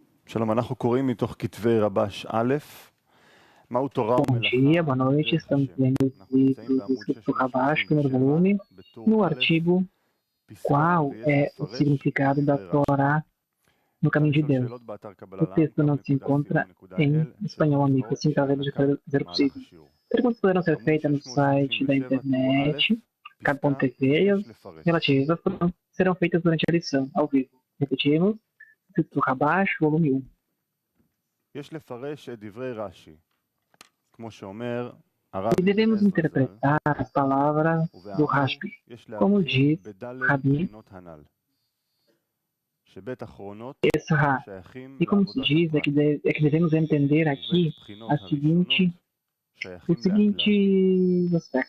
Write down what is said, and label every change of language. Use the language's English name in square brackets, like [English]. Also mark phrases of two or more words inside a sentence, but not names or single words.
[Hebrew] שלום, אנחנו קוראים מתוך כתבי רבש א', מהו תורה [Portuguese] Bom [Hebrew] ומלאכה [Portuguese] dia, boa noite. Estamos lendo os livros do Escrito Rabash, primeiro volume, no artigo Qual é o significado da Torá no caminho de Deus. O texto não se encontra em espanhol, amigo, assim talvez de fazer possível. Perguntas poderão ser feitas no site da internet, Cad.tv, e as relativas serão feitas durante a lição, ao vivo. Repetimos, Escrito Rabash, volume 1. [Hebrew] יש לפרש את דברי רש"י, כמו שאומר [Portuguese] E devemos interpretar as palavras do Rashbi, como diz Rabi Esra. E como se diz, é que devemos entender aqui o seguinte aspecto.